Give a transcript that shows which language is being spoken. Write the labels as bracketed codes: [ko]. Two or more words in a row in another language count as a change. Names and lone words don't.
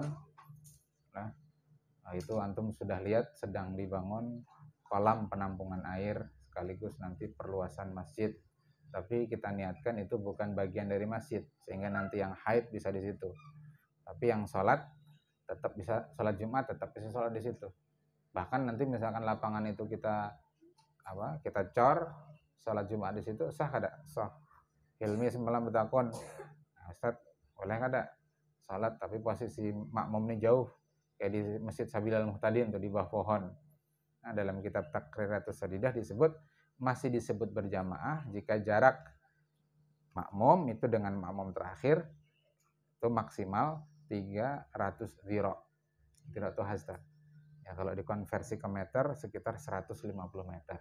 [id] Nah, itu antum sudah lihat sedang dibangun kolam penampungan air sekaligus nanti perluasan masjid tapi kita niatkan itu bukan bagian dari masjid, sehingga nanti yang haid bisa di situ. Tapi yang sholat tetap bisa, sholat Jumat tetap bisa sholat di situ. Bahkan nanti misalkan lapangan itu kita cor, sholat Jumat di situ sah kada? Sah. Hilmi semalam bertakon, nah, Ustaz boleh kada sholat tapi posisi makmum ini jauh, kayak di Masjid Sabilal Muhtadin tuh di bawah pohon. Nah, dalam kitab Takriratus Sadidah masih disebut berjamaah jika jarak makmum itu dengan makmum terakhir itu maksimal 300 dhira. Dhira itu hasta. Ya, kalau dikonversi ke meter sekitar 150 meter.